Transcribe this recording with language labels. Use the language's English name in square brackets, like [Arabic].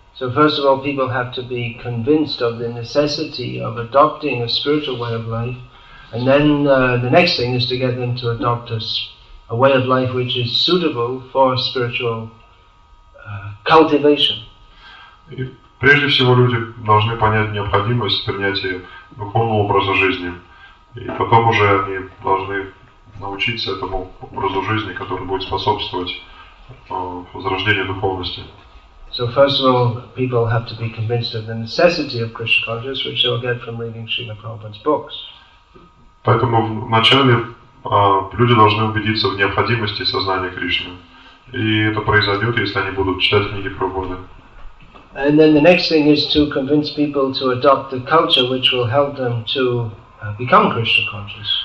[English] So first of all, people have to be convinced of the necessity of adopting a spiritual way of life, and then the next thing is to get them to adopt a way of life which is suitable for spiritual cultivation. [Russian] И прежде всего люди должны понять необходимость принятия духовного образа жизни, и потом уже они должны научиться этому образу жизни, который будет способствовать возрождению духовности. [English] So first of all, people have to be convinced of the necessity of Krishna consciousness, which they'll get from reading Srila Prabhupada's books. [Russian] Поэтому вначале люди должны убедиться в необходимости сознания Кришны. И это произойдет, если они будут читать книги Прабхупады. [English] And then the next thing is to convince people to adopt the culture which will help them to become Krishna conscious.